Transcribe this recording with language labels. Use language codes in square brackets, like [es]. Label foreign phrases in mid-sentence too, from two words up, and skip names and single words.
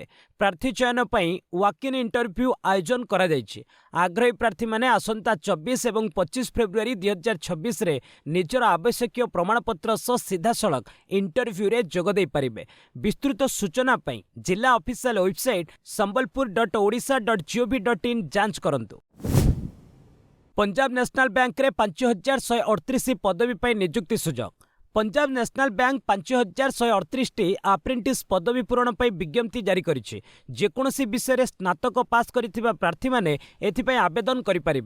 [or] ପ୍ରାର୍ଥୀ ଚୟନ ପାଇଁ [en] walk-in interview [or] ଆୟୋଜନ କରାଯାଇଛି। ଆଗ୍ରହୀ ପ୍ରାର୍ଥୀମାନେ ଆସନ୍ତା 24 ଏବଂ 25 ଫେବୃଆରୀ 2026ରେ ନିଜର ଆବଶ୍ୟକୀୟ ପ୍ରମାଣପତ୍ର ସହ ସିଧାସଳଖ ଇଣ୍ଟରଭ୍ୟୁରେ ଯୋଗ ଦେଇପାରିବେ। ବିସ୍ତୃତ ସୂଚନା ପାଇଁ ଜିଲ୍ଲା [en] official website [or] sambalpur.odisha.gov.in ଯାଞ୍ଚ କରନ୍ତୁ। ପଞ୍ଜାବ ନ୍ୟାସନାଲ ବ୍ୟାଙ୍କରେ 5138 ପଦବୀ ପାଇଁ ନିଯୁକ୍ତି ସୁଯୋଗ। ପଞ୍ଜାବ ନ୍ୟାସନାଲ ବ୍ୟାଙ୍କ 5138ଟି ଆପ୍ରେଣ୍ଟିସ୍ ପଦବୀ ପୂରଣ ପାଇଁ ବିଜ୍ଞପ୍ତି ଜାରି କରିଛି। ଯେକୌଣସି ବିଷୟରେ ସ୍ନାତକ ପାସ୍ କରିଥିବା ପ୍ରାର୍ଥୀମାନେ ଏଥିପାଇଁ ଆବେଦନ କରିପାରିବେ।